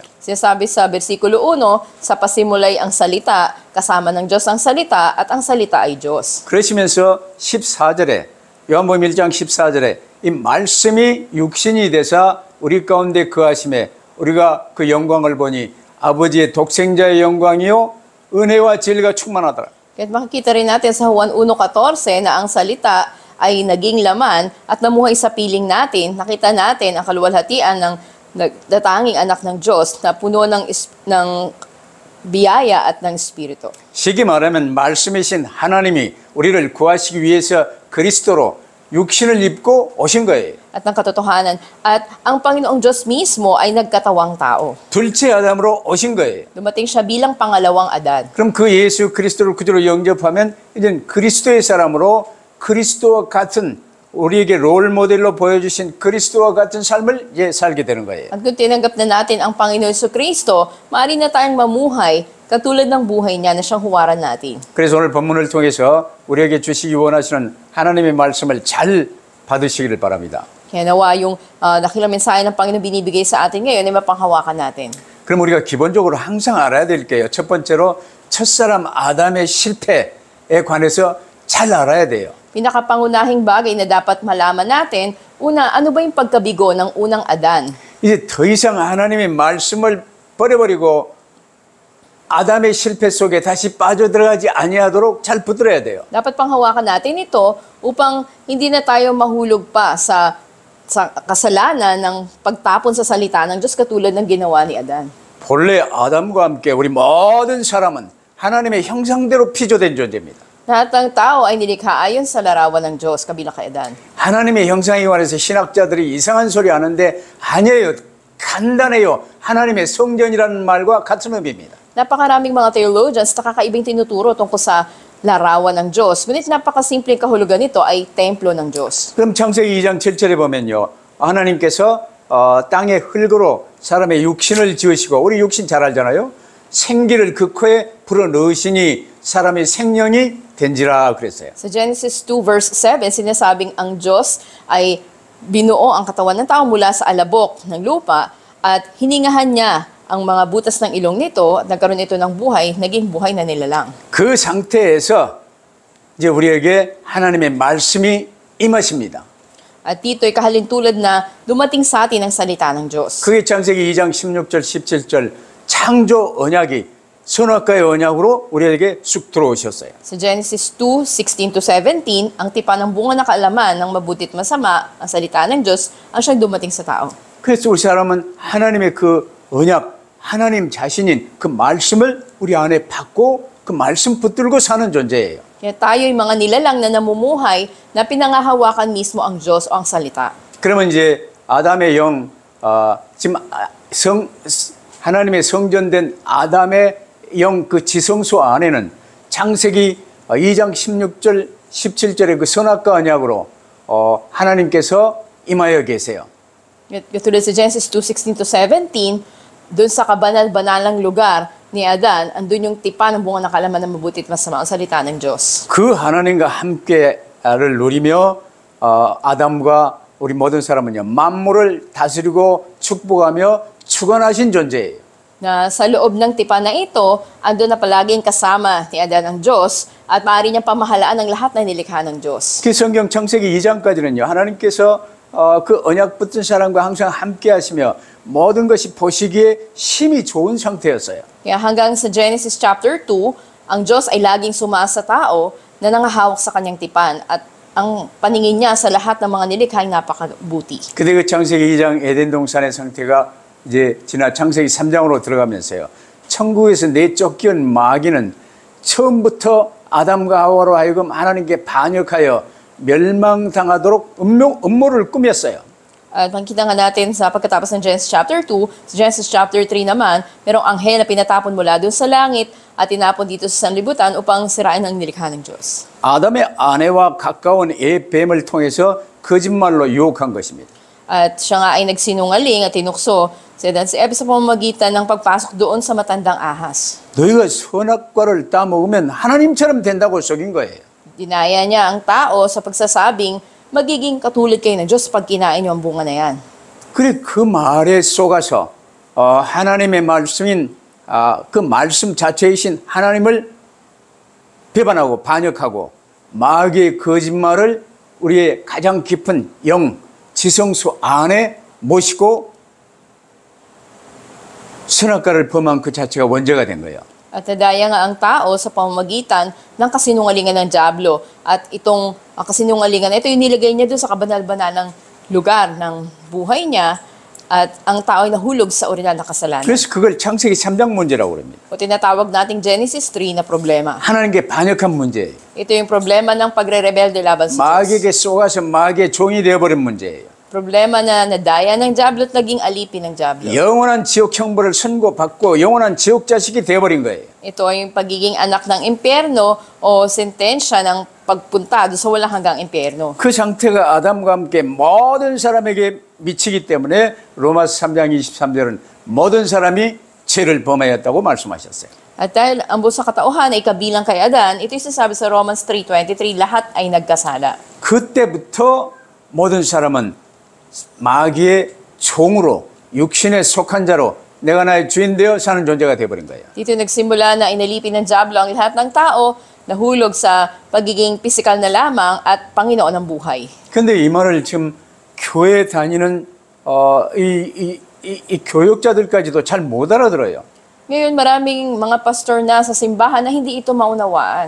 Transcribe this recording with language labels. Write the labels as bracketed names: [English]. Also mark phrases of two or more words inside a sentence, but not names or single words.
[Filipino] Sinasabi sa versikulo 1, sa pasimulay ang salita, kasama ng Diyos ang salita, at ang salita ay Diyos. [Korean] 그러시면서 14절에 요한복음 1장 14절에 이 말씀이 육신이 되사 우리 가운데 거하심에 우리가 그 영광을 보니 아버지의 독생자의 영광이요 은혜와 진리가 충만하더라. [Filipino] Kaya makikita rin natin sa Juan 1:14 na ang salita ay naging laman at namuhay sa piling natin. Nakita natin ang kaluwalhatian ng natatanging anak ng Diyos na puno ng biyaya at ng Espiritu. [Korean] 쉽게 말하면 말씀이신 하나님이 우리를 구하시기 위해서 그리스도로 육신을 입고 오신 거예요. [Filipino] At ng katotohanan. At ang Panginoong Diyos mismo ay nagkatawang tao. [Korean] 둘째 아담으로 오신 거예요. [Filipino] Dumating siya bilang pangalawang Adan. [Korean] 그럼 그 예수 그리스도를 구주로 영접하면 이제 그리스도의 사람으로 그리스도와 같은 우리에게 롤 모델로 보여주신 그리스도와 같은 삶을 이제 살게 되는 거예요. [Filipino] At kung tinanggap na natin ang Panginoon Jesucristo, maaari na tayong mamuhay katulad ng buhay niya na siyang huwaran natin. [Korean] 그래서 오늘 본문을 통해서 우리에게 주시기 원하시는 하나님의 말씀을 잘 받으시기를 바랍니다. [Filipino] Kaya nawa yung dakilang mensahe ng Panginoon binibigay sa atin ngayon ay mapanghawakan natin. [Korean] 그럼 우리가 기본적으로 항상 알아야 될 게요. 첫 번째로 첫사람 아담의 실패에 관해서 잘 알아야 돼요. [Filipino] Pinakapangunahing bagay na dapat malaman natin, una, ano ba yung pagkabigo ng unang Adan? [Korean] 이제 더 이상 하나님의 말씀을 버려버리고 아담의 실패 속에 다시 빠져들어가지 아니하도록 잘 붙들어야 돼요. [Filipino] Dapat panghawakan natin ito upang hindi na tayo mahulog pa sa kasalanan ng pagtapon sa salita ng Diyos katulad ng ginawa ni Adan. [Korean] 본래 아담과 함께 우리 모든 사람은 하나님의 형상대로 피조된 존재입니다. [Filipino] Lahat ng tao ay nilikha ayon sa larawan ng Diyos kabilang kay Adan. [Korean] 하나님의 형상에 관해서 신학자들이 이상한 소리 하는데 아니에요. 간단해요. 하나님의 성전이라는 말과 같은 의미입니다. [Filipino] Napakaraming mga theologians na kakaibang tinuturo tungkol sa larawan ng Diyos. Ngunit napakasimpleng kahulugan nito ay templo ng Diyos. [Korean] 그럼 창세기 2장 7절에 보면요. 하나님께서 땅의 흙으로 사람의 육신을 지으시고 우리 육신 잘 알잖아요. 생기를 그 코에 불어넣으시니 사람의 생명이 된지라 그랬어요. [Filipino] Sa Genesis 2 verse 7, sinasabing ang Diyos ay binuo ang katawan ng tao mula sa alabok ng lupa at hiningahan niya ang mga butas ng ilong nito at nagkaroon ito ng buhay, naging buhay na nilalang. [Korean] 그 상태에서 이제 우리에게 하나님의 말씀이 임하십니다. [Filipino] At dito'y kahalintulad na dumating sa atin ang salita ng Diyos. [Korean] 그게 창세기 2장 16절 17절 창조 언약이 선악과의 언약으로 우리에게 쑥 들어오셨어요. [Filipino] Sa Genesis 2:16-17, ang tipa ng bunga na kaalaman ng mabuti at masama, ang salita ng Diyos, ang siyang dumating sa tao. [Korean] 그래서 우리 사람은 하나님의 그 언약, 하나님 자신인 그 말씀을 우리 안에 받고 그 말씀 붙들고 사는 존재예요. [Filipino] Kaya tayo'y mga nilalang na namumuhay na pinangahawakan mismo ang Diyos o ang salita. [Korean] 그러면 이제 아담의 영, 지금 하나님의 성전된 아담의 영 그 지성소 안에는 창세기 2장 16절 17절의 그 선악과 언약으로 하나님께서 임하여 계세요. [Filipino] Katulad sa Genesis 2:16-17, doon sa kabanal-banalang lugar ni Adan, andun yung tipa ng bunga ng kaalaman ng mabuti at masama, ang salita ng Diyos. [Korean] 그 하나님과 함께를 누리며 아담과 우리 모든 사람은요 만물을 다스리고 축복하며 주관하신 존재예요. [Filipino] Na sa loob ng tipa na ito, andun na palaging kasama ni Adan ang Diyos at maaari niyang pamahalaan ang lahat na nilikha ng Diyos. [Korean] 그 성경 창세기 2장까지는요 하나님께서 그 언약 붙은 사람과 항상 함께 하시며 모든 것이 보시기에 힘이 좋은 상태였어요. [Filipino] Kaya hanggang sa Genesis chapter 2, ang Diyos ay laging sumasa tao na nangahawak sa kanyang tipan at ang paningin niya sa lahat ng mga nilikha ay napakabuti. [Korean] 근데 그 창세기 2장 에덴 동산의 상태가 이제 지난 창세기 3장으로 들어가면서요. 천국에서 내쫓겨온 마귀는 처음부터 아담과 하와로 하여금 하나님께 반역하여 멸망당하도록 음모를 꾸몄어요. [Filipino] At makikita nga natin sa pagkatapos ng Genesis chapter 2, sa Genesis chapter 3 naman, merong anghel na pinatapon mula doon sa langit at tinapon dito sa sanlibutan upang sirain ang nilikha ng Diyos. [Korean] 아담의 아내와 가까운 뱀을 통해서 거짓말로 유혹한 것입니다. [Filipino] At siya nga ay nagsinungaling at tinukso si Adan si Eva sa pamamagitan ng pagpasok doon sa matandang ahas. [Korean] 너희가 선악과를 따먹으면 하나님처럼 된다고 속인 거예요. [Filipino] Dinaya niya ang tao sa pagsasabing magiging katulad kayo ng Diyos pag kinain niyo ang bunga na yan. [Korean] 그래 그 말에 속아서 하나님의 말씀인 그 말씀 자체이신 하나님을 배반하고 반역하고 마귀의 거짓말을 우리의 가장 깊은 영 지성소 안에 모시고 선악과를 범한 그 자체가 원죄가 된 거예요. [Filipino] At nadaya nga ang tao sa pamamagitan ng kasinungalingan ng dyablo. At itong kasinungalingan, ito yung nilagay niya doon sa kabanal-banalang lugar ng buhay niya. At ang tao ay nahulog sa orinal na kasalanan. [Korean] 그래서 그걸 창세기 3장 문제라고 그럽니다. [Filipino] O tinatawag nating Genesis 3 na problema. [Korean] 하나님께 반역한 문제예요. [Filipino] Ito yung problema ng pagre-rebelde laban sa Diyos. [Korean] 마귀에게 속아서 마귀의 종이 되어버린 문제예요. [Filipino] Problema na nadaya ng dyablo at naging alipin ng dyablo. [Korean] 영원한 지옥 형벌을 선고받고 영원한 지옥 자식이 되어버린 거예요. [Filipino] Ito ay yung pagiging anak ng impyerno o sentensya ng pagpunta doon sa walang hanggang impyerno. [Korean] 그 상태가 아담과 함께 모든 사람에게 미치기 때문에 로마서 3장 23절은 모든 사람이 죄를 범하였다고 말씀하셨어요. [Filipino] At dahil ang buong sa katauhan ay kabilang kay Adan, ito yung sinasabi sa Romans 3:23, lahat ay nagkasala. [Korean] 그때부터 모든 사람은 마귀의 종으로 육신에 속한 자로 내가 나의 주인 되어 사는 존재가 되어버린 거예요. [Filipino] Dito nagsimula na inalipin ng dyablo ang lahat ng tao, nahulog sa pagiging pisikal na lamang at Panginoon ng buhay. [Korean] 그런데 이 말을 지금 교회 다니는 이 교역자들까지도 잘 못 알아들어요. [Filipino] Ngayon maraming mga pastor na sa simbahan na hindi ito maunawaan.